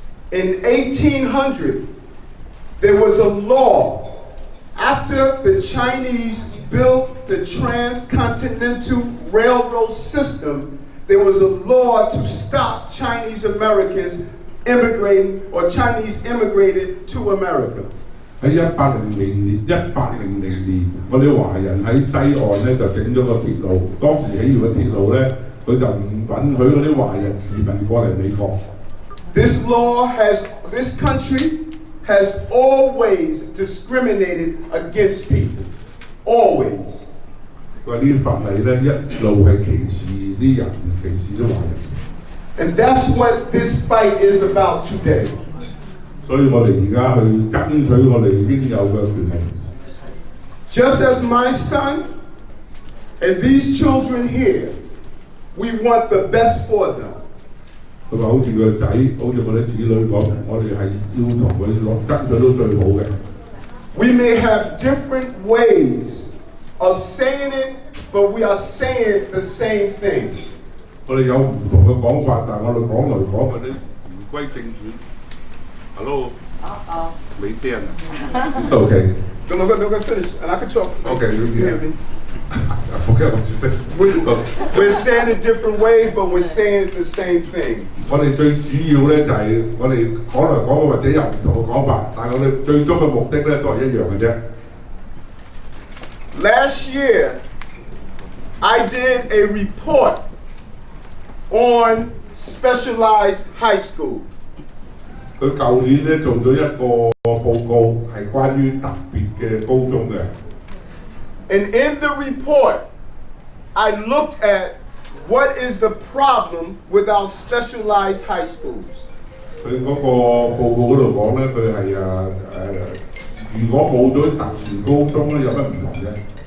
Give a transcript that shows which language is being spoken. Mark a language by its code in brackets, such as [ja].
[en] In 1800, there was a law. After the Chinese built the transcontinental railroad system, there was a law to stop Chinese Americans immigrating or Chinese immigrated to America. [yue] 喺1800年，我哋華人喺西岸咧就整咗個鐵路。當時起完個鐵路咧，佢就唔允許嗰啲華人移民過嚟美國。 [en] This country has always discriminated against people, always. [yue] 佢話呢啲法例咧一路係歧視啲人，歧視啲華人。 [en] And that's what this fight is about today. [yue] 所以我哋而家去爭取我哋應有嘅權利。 [en] Just as my son and these children here, we want the best for them. [yue] 佢話好似佢個仔，好似我啲子女咁，我哋係要同佢爭取到最好嘅。 [en] We may have different ways of saying it, but we are saying the same thing. [yue] 我哋有唔同嘅講法，但係我哋講嚟講去咧，言歸正傳。 [en] Hello. [vi] Mấy tiền? [en] It's okay. No, go finish, and I can talk. Okay, you hear me? I forget what you said. We're saying it different ways, but we're saying the same thing. [yue] 我哋最主要咧就係我哋講嚟講去或者有唔同嘅講法，但係我哋最終嘅目的咧都係一樣嘅啫。 [en] Last year, I did a report on specialized high school. [yue] 佢舊年咧做咗一個報告，係關於特別嘅高中嘅。 [en] And in the report, I looked at what is the problem with our specialized high schools. [yue] 佢嗰個報告嗰度講咧，佢係如果冇咗特殊高中咧，有乜唔同嘅